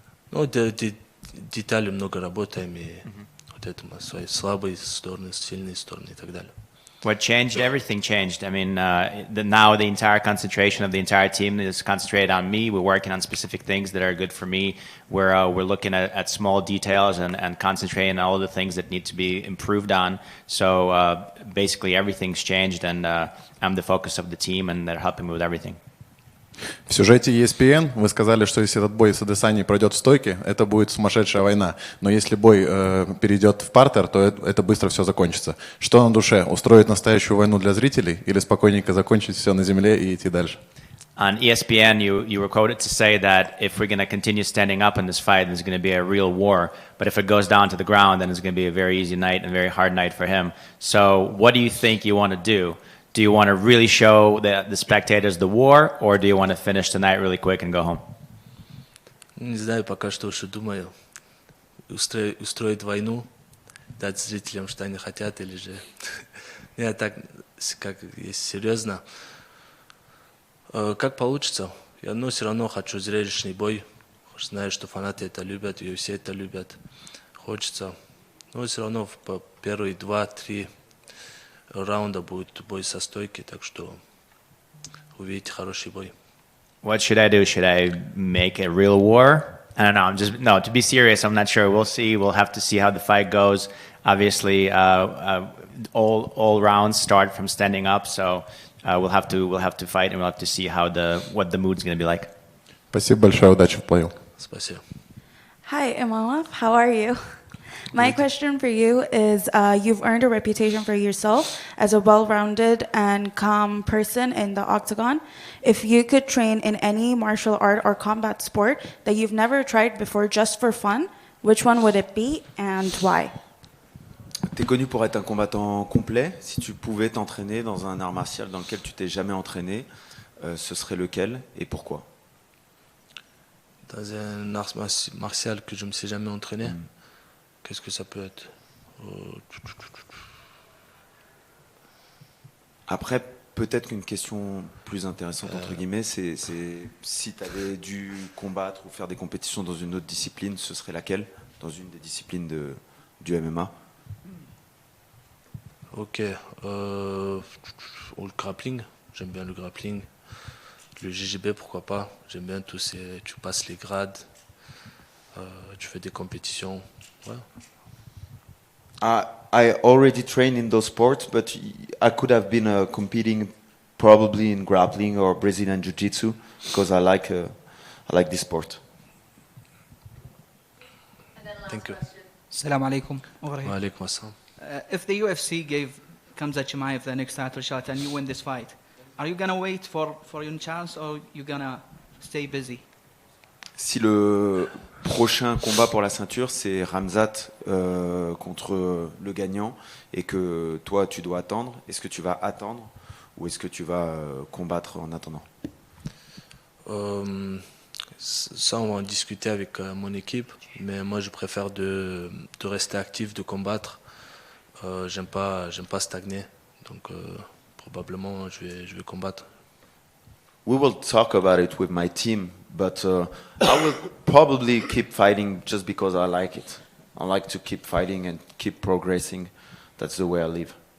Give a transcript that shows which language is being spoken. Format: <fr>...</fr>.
<ru>Ну, детали много работаем, и вот это свои слабые стороны, сильные стороны и так далее.</ru> <en>What changed? Everything changed. I mean, now the entire concentration of the entire team is concentrated on me. We're working on specific things that are good for me. We're looking at small details and concentrating on all the things that need to be improved on. So basically everything's changed, and I'm the focus of the team, and they're helping me with everything.</en> <ru>В сюжете ESPN вы сказали, что если этот бой с Адесаньей пройдет в стойке, это будет сумасшедшая война. Но если бой перейдет в партер, то это быстро все закончится. Что на душе? Устроить настоящую войну для зрителей или спокойненько закончить все на земле и идти дальше?</ru> <en>On ESPN, you were quoted to say that if we're going to continue standing up in this fight, there's going to be a real war. But if it goes down to the ground, then it's going to be a very easy night and a very hard night for him. So what do you think you want to do? Do you want to really show the spectators the war, or do you want to finish the night really quick and go home?</en> <ru>Не знаю, пока что еще думаю. Устроить войну, дать зрителям, что они хотят, или же... Я так, как есть серьезно. Как получится? Я все равно хочу зрелищный бой. Знаю, что фанаты это любят, UFC это любят. Хочется. Но все равно по первые 2-3 раунда будет бой со стойки, так что увидите хороший бой.</ru> <en>What should I do? Should I make a real war? I don't know. To be serious, I'm not sure. We'll see. We'll have to see how the fight goes. Obviously, all rounds start from standing up, so we'll have to fight, and we'll have to see what the mood's going to be like.</en> <ru>Спасибо большое, удачи в бою. Спасибо.</ru> <en>Hi, Imavov. How are you? My question for you is, you've earned a reputation for yourself as a well-rounded and calm person in the octagon. If you could train in any martial art or combat sport that you've never tried before just for fun, which one would it be and why?</en> <fr>T'es connu pour être un combattant complet. Si tu pouvais t'entraîner dans un art martial dans lequel tu t'es jamais entraîné, ce serait lequel et pourquoi? Dans un art martial que je ne me suis jamais entraîné. Qu'est-ce que ça peut être? Après, peut-être qu'une question plus intéressante, entre guillemets, c'est si tu avais dû combattre ou faire des compétitions dans une autre discipline, ce serait laquelle? Dans une des disciplines du MMA? Ok. Le grappling, j'aime bien le grappling. Le JGB, pourquoi pas? J'aime bien tous ces... Tu passes les grades, tu fais des compétitions. Ouais.</fr> <en>I already trained in those sports, but I could have been competing probably in grappling or Brazilian Jiu-Jitsu because I like this sport. Thank you.</en> <ar>Assalamu alaikum. Wa alaikum assalam.</ar> <en>If the UFC gave Khamzat Chimaev the next title shot and you win this fight, are you going to wait for your chance or you going to stay busy?</en> <fr>Si le prochain combat pour la ceinture, c'est Khamzat contre le gagnant et que toi, tu dois attendre, est-ce que tu vas attendre ou est-ce que tu vas combattre en attendant? Ça, on va en discuter avec mon équipe, mais moi, je préfère de rester actif, de combattre. J'aime pas stagner, donc probablement, je vais combattre.</fr> <en>We will talk about it with my team, but I will probably keep fighting just because I like it. I like to keep fighting and keep progressing. That's the way I live.</en>